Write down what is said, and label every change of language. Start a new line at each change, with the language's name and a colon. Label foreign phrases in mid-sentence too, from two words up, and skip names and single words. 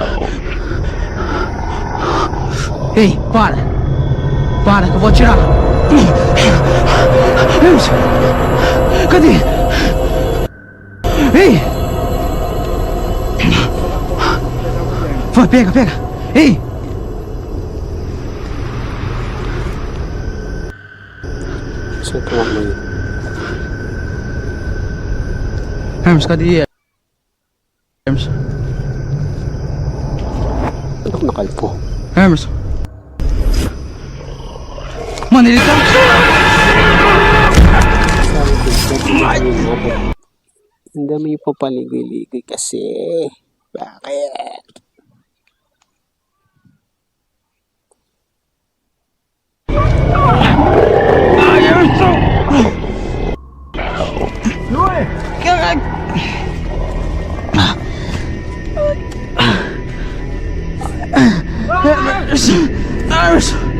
Portuguese: Ei, para. Para, que eu vou atirar. Emerson. Cadê? Ei! Vai, pega, pega. Ei!
Filipino: So, tumakbo yun.
Portuguese: Hermes, cadê? Hermes.
Filipino: Anong nakalpo?
Portuguese: Hermes. Mano, ele tá.
Filipino: Ang dami pa paligoy-ligoy kasi. Bakit?
Portuguese: Ai, Emerson! Caralho! Emerson! Emerson!